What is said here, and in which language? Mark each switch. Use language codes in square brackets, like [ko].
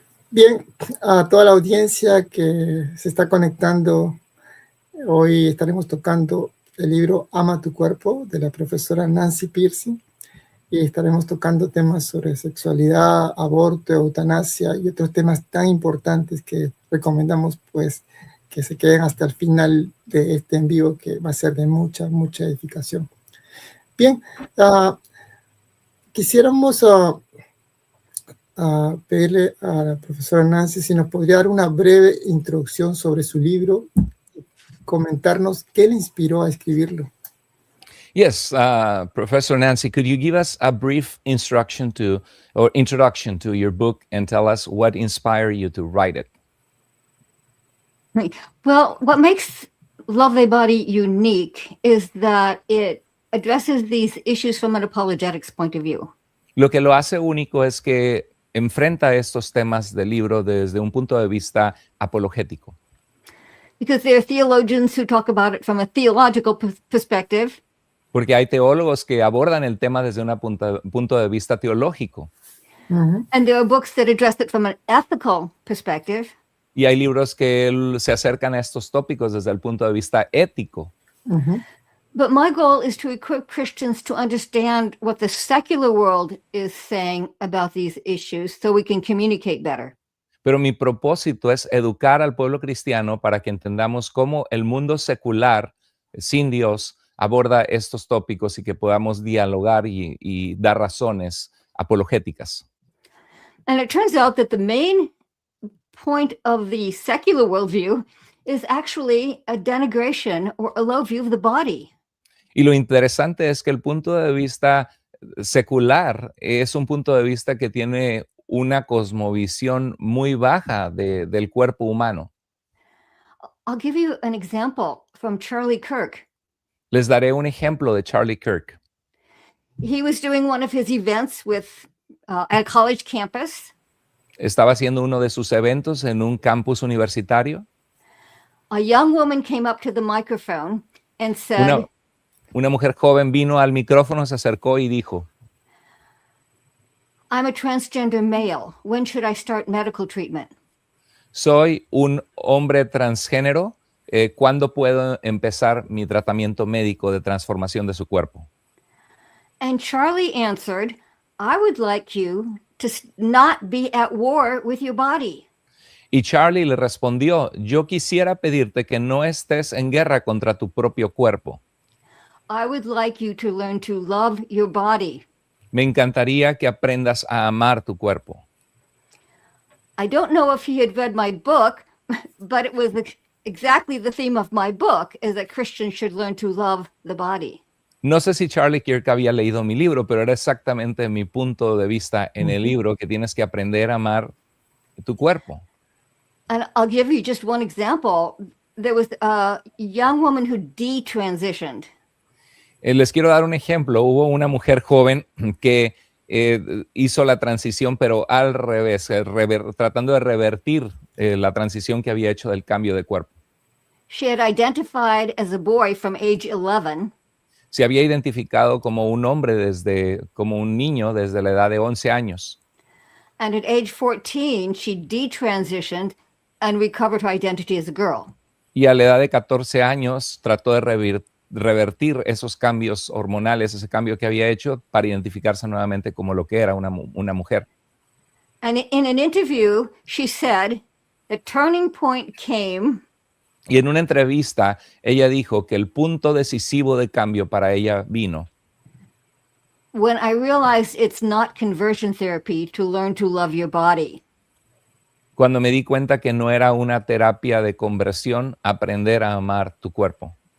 [es] Bien, a toda la audiencia que se está conectando, hoy estaremos tocando el libro Ama tu cuerpo de la profesora Nancy Pearcey y estaremos tocando temas sobre sexualidad, aborto, eutanasia y otros temas tan importantes que recomendamos pues que se queden hasta el final de este en vivo, que va a ser de mucha edificación. Bien, quisiéramos pedirle a la profesora Nancy si nos podría dar una breve introducción sobre su libro, comentarnos qué le inspiró a escribirlo. [en] Yes, Professor Nancy, could you give us a brief introduction to your book and tell us what inspired you to write it? Well, what makes Love Thy Body unique is that it addresses these issues from an apologetics point of view. [es] Lo que lo hace único es que enfrenta estos temas del libro desde un punto de vista apologético. [en] Because there are theologians who talk about it from a theological perspective. [es] Porque hay teólogos que abordan el tema desde un punto de vista teológico. Uh-huh. [en] And there are books that address it from an ethical perspective. [es] Y hay libros que se acercan a estos tópicos desde el punto de vista ético. Uh-huh. [en] But my goal is to equip Christians to understand what the secular world is saying about these issues so we can communicate better. [es] Pero mi propósito es educar al pueblo cristiano para que entendamos cómo el mundo secular, sin Dios, aborda estos tópicos y que podamos dialogar y dar razones apologéticas. [en] And it turns out that the main point of the secular worldview is actually a denigration or a low view of the body. [es] Y lo interesante es que el punto de vista secular es un punto de vista que tiene una cosmovisión muy baja del cuerpo humano. [en] I'll give you an example from Charlie Kirk. [es] Les daré un ejemplo de Charlie Kirk. [en] He was doing one of his events at a college campus. [es] Estaba haciendo uno de sus eventos en un campus universitario. [en] A young woman came up to the microphone and said, [es] Una mujer joven vino al micrófono, se acercó y dijo, [en] I'm a transgender male. When should I start medical treatment? [es] soy un hombre transgénero. ¿Cuándo puedo empezar mi tratamiento médico de transformación de su cuerpo? [en] And Charlie answered, I would like you to not be at war with your body. [es] Y Charlie le respondió, yo quisiera pedirte que no estés en guerra contra tu propio cuerpo. [en] I would like you to learn to love your body. [es] Me encantaría que aprendas a amar tu cuerpo. [en] I don't know if he had read my book, but it was exactly the theme of my book, is that Christians should learn to love the body. [es] No sé si Charlie Kirk había leído mi libro, pero era exactamente mi punto de vista en el libro, que tienes que aprender a amar tu cuerpo. [en] And I'll give you just one example. There was a young woman who detransitioned. [es] Les quiero dar un ejemplo. Hubo una mujer joven que hizo la transición, pero al revés, tratando de revertir la transición que había hecho del cambio de cuerpo. [en] She had identified as a boy from age 11. [es] Se había identificado como un hombre como un niño desde la edad de 11 años. [en] And at age 14, she detransitioned and recovered her identity as a girl. [es] Y a la edad de 14 años trató de revertir esos cambios hormonales, ese cambio que había hecho para identificarse nuevamente como lo que era una mujer. [en] And in an interview, she said, the turning point came [es] Y en una entrevista, ella dijo que el punto decisivo de cambio para ella vino [en] when I realized it's not conversion therapy to learn to love your body. [es] cuando me di cuenta que no era una terapia de conversión aprender a amar tu cuerpo.